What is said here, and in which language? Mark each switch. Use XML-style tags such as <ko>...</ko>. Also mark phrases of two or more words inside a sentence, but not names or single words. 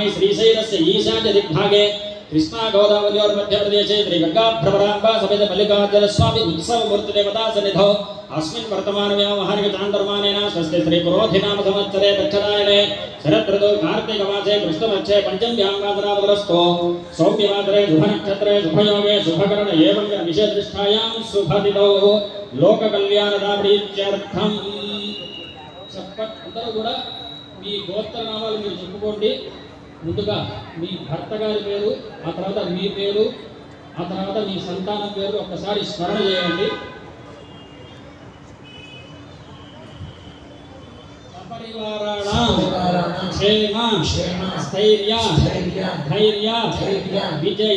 <sa>श्रीशैलस्य ईशान्यदिग्भागे कृष्णा गोदावर्योर्मध्यप्रदेशे श्रीगङ्गाभ्रमराम्बा समेत मल्लिकार्जुनस्वामी उत्सवमूर्तिदेवता सन्निधौ अस्मिन् वर्तमानव्यावहारिकचान्दर्मानेन स्वस्ति श्रीपुरोधिनाम संवत्सरे दक्षिणायने शरदृतौ कार्तिकमासे कृष्णपक्षे पञ्चम्यां वासरावतरस्थो सौम्यवासरे शुभनक्षत्रे शुभयोगे शुभकरण एवं विशेषनिष्ठायां शुभतिथौ लोककल्याणदाप्रीत्यर्थं</sa> <te>అందరూ కూడా మీ గోత్రనామాలు మీరు చెప్పుకోండి. ముందుగా మీ భర్త గారి పేరు, ఆ తర్వాత మీ పేరు, ఆ తర్వాత మీ సంతానం పేరు ఒక్కసారి స్మరణ చేయండి. క్షేమ స్థైర్య ధైర్య విజయ</te>